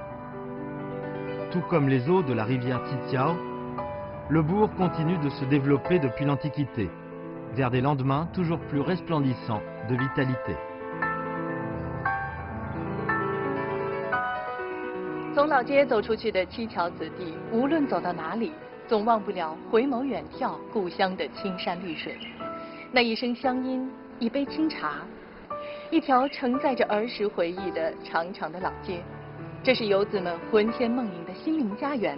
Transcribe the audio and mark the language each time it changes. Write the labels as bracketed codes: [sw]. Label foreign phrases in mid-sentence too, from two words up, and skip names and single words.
[fr] Tout comme les eaux de la rivière Tsitsiao, le bourg continue de se développer depuis l'Antiquité, vers des lendemains toujours plus resplendissants de vitalité. [zh] 从老街走出去的七桥子弟，无论走到哪里，总忘不了回眸远眺故乡的青山绿水。那一声乡音，一杯清茶，一条承载着儿时回忆的长长的老街，这是游子们魂牵梦萦的心灵家园。